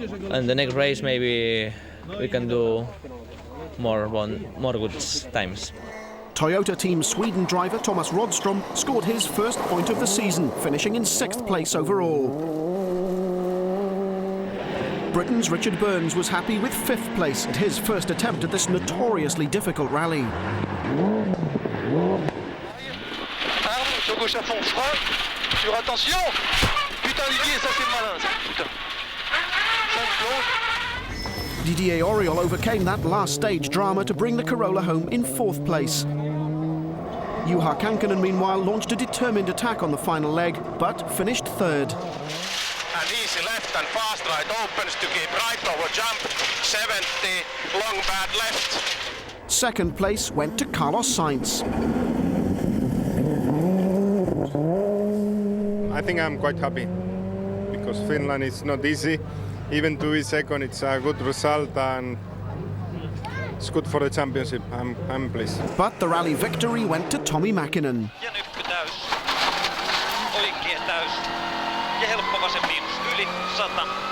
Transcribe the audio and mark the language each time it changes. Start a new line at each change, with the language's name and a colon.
English: And the next race maybe we can do more good times. Toyota Team Sweden driver Thomas Rodström scored his first point of the season, finishing in 6th place overall. Britain's Richard Burns was happy with 5th place at his first attempt at this notoriously difficult rally.
French: Arme sur gauche à fond, frein, sur attention. Putain Didier, ça c'est malin ça, putain. 5 plonges.
English: Didier Auriol overcame that last stage drama to bring the Corolla home in 4th place. Juha Kankkunen, meanwhile, launched a determined attack on the final leg, but finished 3rd. And easy left and fast right opens to keep right over jump. 70, long bad left. 2nd place went to Carlos Sainz. I think I'm quite happy because Finland is not easy. Even to be 2nd, it's a good result and it's good for the championship. I'm pleased. But the rally victory went to Tommi Mäkinen.
Finnish: Ja nyppy täys. Oikea täys. Ja helppo vasen miinus yli 100.